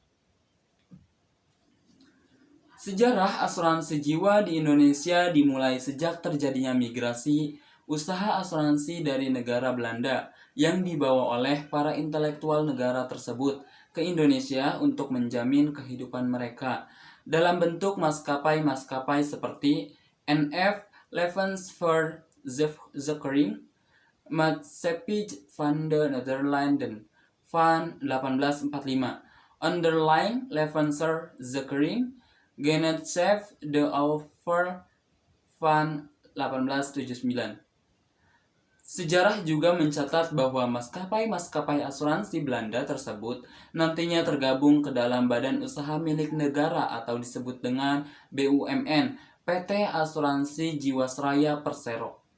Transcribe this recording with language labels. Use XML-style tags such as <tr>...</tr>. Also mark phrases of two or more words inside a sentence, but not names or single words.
<id>Sejarah asuransi jiwa di Indonesia dimulai sejak terjadinya migrasi usaha asuransi dari negara Belanda yang dibawa oleh para intelektual negara tersebut ke Indonesia untuk menjamin kehidupan mereka dalam bentuk maskapai-maskapai seperti NF Levensverzekering, Maatschappij van de Nederlanden van 1845, Onderling Levensverzekering, Genootschap de Over van 1879. Sejarah juga mencatat bahwa maskapai-maskapai asuransi Belanda tersebut nantinya tergabung ke dalam badan usaha milik negara atau disebut dengan BUMN, PT Asuransi Jiwasraya Persero.</id>